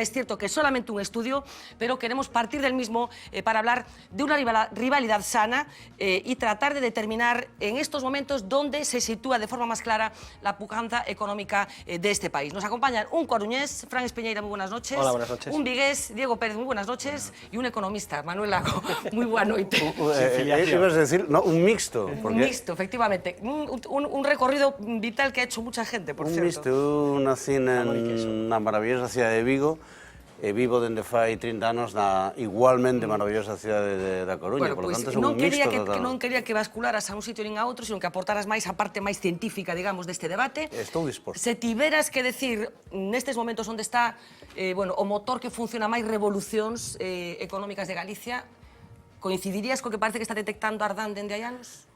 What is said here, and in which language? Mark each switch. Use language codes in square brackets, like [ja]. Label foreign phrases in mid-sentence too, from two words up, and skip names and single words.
[es] Es cierto que es solamente un estudio, pero queremos partir del mismo para hablar de una rivalidad sana y tratar de determinar en estos momentos dónde se sitúa de forma más clara la pujanza económica de este país. Nos acompañan un coruñés, Fran Espeñeira, muy buenas noches. Hola, buenas noches. Un vigués, Diego Pérez, muy buenas noches. Y un economista, Manuel Lago, muy buena noche. Ibas a decir, no, un mixto. Un mixto, efectivamente. Un recorrido vital que ha hecho mucha gente, por cierto. Un [gl] mixto, eu nací na maravillosa cidade de Vigo, e vivo dende fai 30 anos na igualmente maravillosa cidade da Coruña, Bueno, [es] por lo [gl] pois tanto é un mixto total. non quería que bascularas a un sitio nin a outro, sino que aportaras máis a parte máis científica, digamos, deste debate. Estou disposto. Se tiveras que decir nestes momentos onde está o motor que funciona máis revolucións económicas de Galicia, coincidirías co que parece que está detectando Ardán dende hai anos?